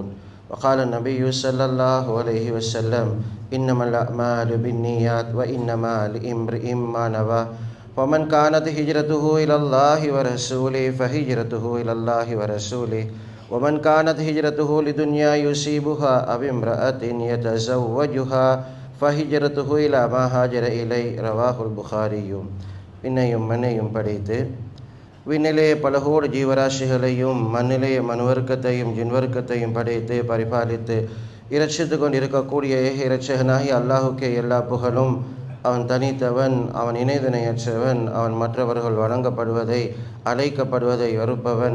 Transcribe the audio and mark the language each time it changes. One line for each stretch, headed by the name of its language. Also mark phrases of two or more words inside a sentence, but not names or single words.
Arabic: وقال النبي صلى الله عليه وسلم: إنما الأعمال بالنيات وإنما لامرئ ما نوى ومن كانت هجرته إلى الله ورسوله فهجرته إلى الله ورسوله ومن كانت هجرته لدنيا يصيبها أو امرأة يتزوجها فهجرته إلى ما هاجر إليه. رواه البخاري.
Tamil: விண்ணையும் மண்ணையும் படைத்து விண்ணிலே பல கோடி ஜீவராசிகளையும் மண்ணிலே மனுவர்க்கத்தையும் ஜின்வர்க்கத்தையும் படைத்து பரிபாலித்து இரட்சித்து கொண்டிருக்கக்கூடிய ஏக இரட்சகனாகி அல்லாஹுக்கே எல்லா புகழும். அவன் தனித்தவன், அவன் இணைதனையற்றவன், அவன் மற்றவர்கள் வணங்கப்படுவதை அழைக்கப்படுவதை வெறுப்பவன்.